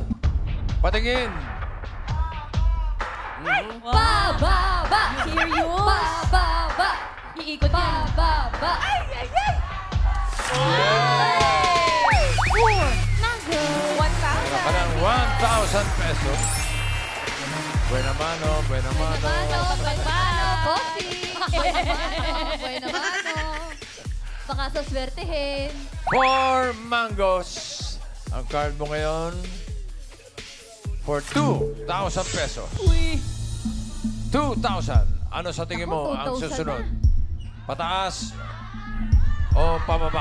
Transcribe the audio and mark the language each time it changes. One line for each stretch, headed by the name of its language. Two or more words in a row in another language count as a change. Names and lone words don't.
Filipino: Patingin. Bababa! Serious? Bababa! Iikot yan. Bababa! Ay, ay, ay! Mango. 1,000. Ka ng 1,000 pesos. Buena mano, buena mano. Bossing! Bueno, mano. Baka sa swertehin. 4 mangoes. Ang card mo ngayon for 2,000 pesos. Uy. 2,000. Ano sa tingin mo Ako, ang 2,000 susunod? na. Pataas o pababa?